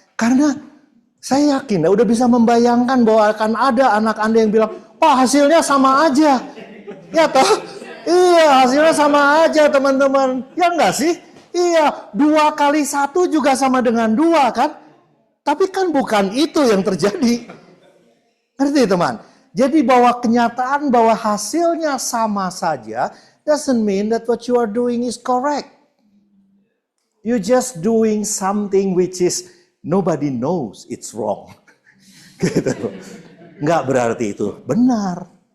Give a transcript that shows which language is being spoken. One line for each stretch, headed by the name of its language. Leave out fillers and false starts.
Indonesian: Karena saya yakin, udah bisa membayangkan bahwa akan ada anak Anda yang bilang, Pak hasilnya sama aja. Ya toh? Iya, hasilnya sama aja teman-teman. Ya enggak sih? Iya, 2 kali 1 juga sama dengan 2 kan? Tapi kan bukan itu yang terjadi. Ngerti teman? Jadi bahwa kenyataan bahwa hasilnya sama saja
English: doesn't mean that what you are doing is correct. You just doing something which is nobody knows it's wrong.
Indonesian: Gitu. Nggak berarti itu benar.